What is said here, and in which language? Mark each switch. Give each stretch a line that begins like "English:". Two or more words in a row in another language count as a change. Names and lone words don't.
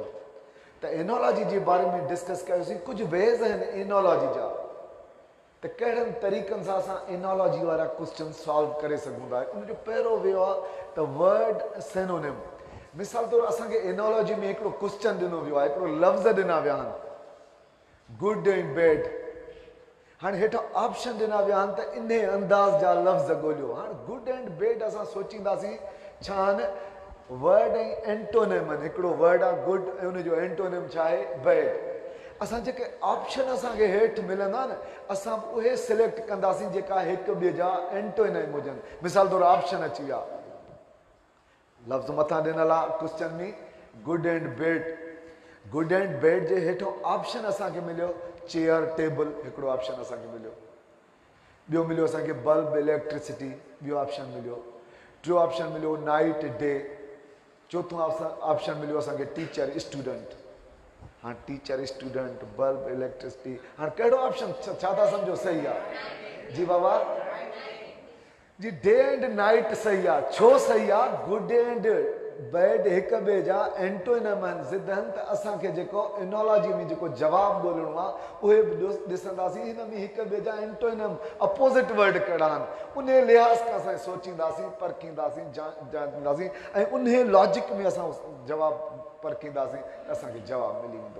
Sindhi: त एनोलॉजी जे बारे में डिस्कस कयोसीं. कुझु वेज़ आहिनि एनोलॉजी जा, त कहिड़नि तरीक़नि सां असां एनोलॉजी वारा
English: question solve
Sindhi: करे सघूं था. उनजो पहिरियों वियो आहे त
English: word synonym.
Sindhi: मिसाल तौरु असांखे एनोलॉजी में हिकिड़ो क्वेश्चन ॾिनो वियो आहे, हिकिड़ो लफ़्ज़ ॾिना विया आहिनि, गुड ऐं बैड. हाणे हेठां ऑप्शन ॾिना विया आहिनि त इन अंदाज़ जा लफ़्ज़ ॻोल्हियो. हाणे
English: good and bad
Sindhi: असां सोचींदासीं छा आहिनि, वर्ड ऐं एंटोनिम आहिनि. हिकिड़ो वर्ड आहे गुड ऐं उनजो एंटोनिम छा आहे, बैड. असां जेके ऑप्शन असांखे हेठि मिलंदा न, असां उहे सिलेक्ट कंदासीं जेका हिकु ॿिए जा एंटोनिम हुजनि. मिसाल तौरु ऑप्शन अची विया, लफ़्ज़ मथां ॾिनल आहे क्वेश्चन में
English: good and bad. good and bad
Sindhi: जे हेठो ऑप्शन असांखे मिलियो
English: chair table,
Sindhi: हिकिड़ो ऑप्शन असांखे मिलियो. ॿियो मिलियो असांखे
English: bulb electricity,
Sindhi: ॿियो ऑप्शन मिलियो. टियों ऑप्शन मिलियो
English: night day.
Sindhi: चौथों ऑप्शन मिलियो असांखे
English: teacher student. हाँ, teacher student bulb electricity.
Sindhi: हाँ, कहिड़ो ऑप्शन छा था सम्झो सही आहे? जी बाबा जी,
English: day and night
Sindhi: सही आहे. छो सही आहे? गुड एंड बैड हिक ॿिए जा एंटोनिम आहिनि, ज़िद आहिनि. त असांखे जेको एनोलॉजी में जेको जवाबु ॻोल्हणो आहे उहे बि ॾिसंदासीं. हिन में हिक ॿिए जा
English: antonym opposite word
Sindhi: कहिड़ा आहिनि, उन लिहाज़ खां असां सोचींदासीं, परखींदासीं, जांचींदासीं, ऐं उन लॉजिक में असां जवाबु परखींदासीं त असांखे जवाबु मिली वेंदो.